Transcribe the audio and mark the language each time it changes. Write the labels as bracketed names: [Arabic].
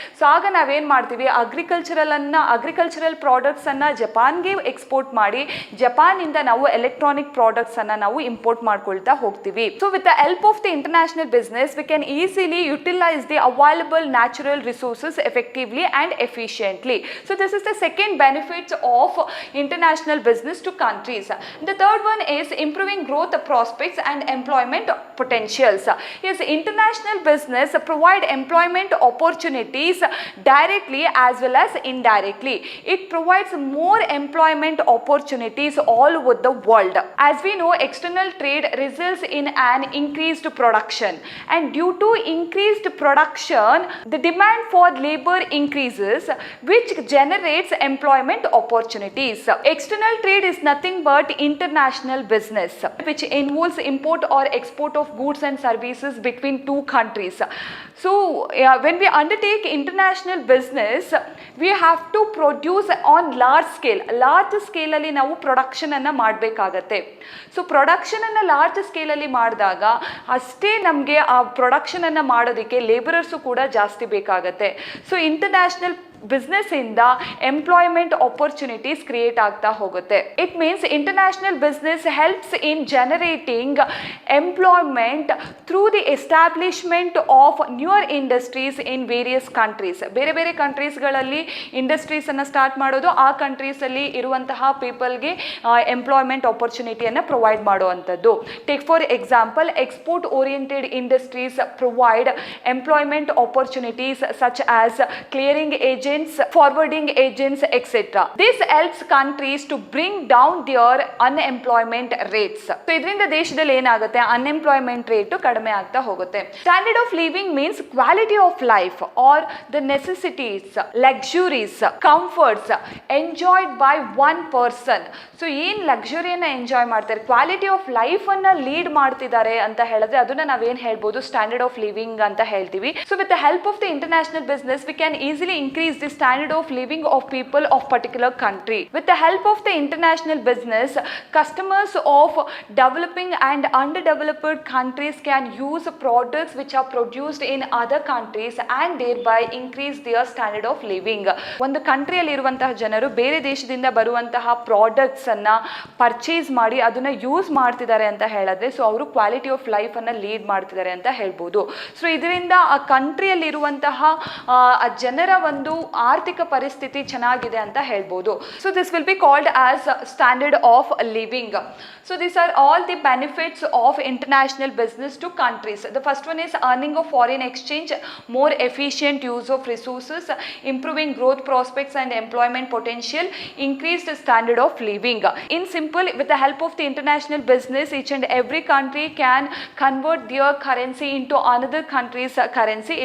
[Kannada] So ಆಗ ನಾವೇನು ಮಾಡ್ತೀವಿ, ಅಗ್ರಿಕಲ್ಚರಲ್ ಪ್ರಾಡಕ್ಟ್ಸನ್ನು ಜಪಾನ್ಗೆ ಎಕ್ಸ್ಪೋರ್ಟ್ ಮಾಡಿ ಜಪಾನಿಂದ ನಾವು ಎಲೆಕ್ಟ್ರಾನಿಕ್ ಪ್ರಾಡಕ್ಟ್ಸನ್ನು ನಾವು ಇಂಪೋರ್ಟ್ ಮಾಡ್ಕೊಳ್ತಾ ಹೋಗ್ತೀವಿ. [English] So with the help of the international business we can easily utilise the available natural resources effectively and efficiently. So this is the second benefits of international business to countries. The third one is improving growth prospects and employment potentials. Yes, international business provide employment opportunities directly as well as indirectly. It provides more employment opportunities all over the world. As we know, external trade results in an increased production, and due to increased production the demand for labor increases, which generates employment opportunities. External trade is nothing but international business which involves import or export of goods and services between two countries. So when we undertake international business, we have to produce on large scale [Kannada] ಅಲ್ಲಿ ನಾವು production ಅನ್ನು ಮಾಡಬೇಕಾಗತ್ತೆ. So production ಅನ್ನು large scale ಅಲ್ಲಿ ಮಾಡಿದಾಗ ಅಷ್ಟೇ ನಮಗೆ ಆ ಪ್ರೊಡಕ್ಷನ್ ಅನ್ನು ಮಾಡೋದಕ್ಕೆ ಲೇಬರರ್ಸು ಕೂಡ ಜಾಸ್ತಿ ಬೇಕಾಗತ್ತೆ. ಸೊ ಇಂಟರ್ನ್ಯಾಷನಲ್ ಬಿಸ್ನೆಸ್ ಇಂದ ಎಂಪ್ಲಾಯ್ಮೆಂಟ್ ಆಪರ್ಚುನಿಟೀಸ್ ಕ್ರಿಯೇಟ್ ಆಗ್ತಾ ಹೋಗುತ್ತೆ. [English] It means international business helps in generating employment through the establishment of newer industries in various countries. [Kannada] ಬೇರೆ ಬೇರೆ ಕಂಟ್ರೀಸ್ಗಳಲ್ಲಿ ಇಂಡಸ್ಟ್ರೀಸನ್ನು ಸ್ಟಾರ್ಟ್ ಮಾಡೋದು, ಆ ಕಂಟ್ರೀಸಲ್ಲಿ ಇರುವಂತಹ ಪೀಪಲ್ಗೆ ಎಂಪ್ಲಾಯ್ಮೆಂಟ್ ಆಪರ್ಚುನಿಟಿಯನ್ನು ಪ್ರೊವೈಡ್ ಮಾಡುವಂಥದ್ದು. [English] Take for example, export oriented industries provide employment opportunities such as clearing agents, forwarding agents, etc. This helps countries to bring down their unemployment rates. [Kannada] So ಇದರಿಂದ ದೇಶದಲ್ಲಿ ಏನಾಗುತ್ತೆ, unemployment rate ಕಡಿಮೆ ಆಗ್ತಾ ಹೋಗುತ್ತೆ. [English] Standard of living means quality of life are the necessities, luxuries, comforts enjoyed by one person. [Kannada] So ಏನು ಲಕ್ಸುರಿಯನ್ನು enjoy ಮಾಡ್ತಾರೆ, quality of ಲೈಫನ್ನು lead ಮಾಡ್ತಿದ್ದಾರೆ ಅಂತ ಹೇಳಿದ್ರೆ ಅದನ್ನ ನಾವೇನು ಹೇಳ್ಬೋದು, ಸ್ಟ್ಯಾಂಡರ್ಡ್ ಆಫ್ ಲಿವಿಂಗ್ ಅಂತ ಹೇಳ್ತೀವಿ. [English] So with the help of the international business we can easily increase the standard of living of people of particular country. With the help of the international business, customers of developing and underdeveloped countries can use products which are produced in other countries and thereby increase their standard of living. [Kannada] ಒಂದು ಕಂಟ್ರಿಯಲ್ಲಿ ಇರುವಂತಹ ಜನರು ಬೇರೆ ದೇಶದಿಂದ ಬರುವಂತಹ products ಅನ್ನ purchase ಮಾಡಿ ಅದನ್ನ use ಮಾಡ್ತಿದ್ದಾರೆ ಅಂತ ಹೇಳಿದ್ರೆ ಸೊ ಅವರು ಕ್ವಾಲಿಟಿ ಆಫ್ ಲೈಫ್ ಅನ್ನ ಲೀಡ್ ಮಾಡ್ತಿದ್ದಾರೆ ಅಂತ ಹೇಳ್ಬೋದು. ಸೊ ಇದರಿಂದ ಆ ಕಂಟ್ರಿಯಲ್ಲಿ ಇರುವಂತಹ ಜನರ ಒಂದು ಆರ್ಥಿಕ ಪರಿಸ್ಥಿತಿ ಚೆನ್ನಾಗಿದೆ ಅಂತ ಹೇಳ್ಬೋದು. [English] So this will be called as standard of living. So these are all the benefits of international business to countries. The first one is earning of foreign exchange, more efficient use of resources, improving growth prospects and employment potential, increased standard of living. In simple, with the help of the international business, each and every country can convert their currency into another country's currency.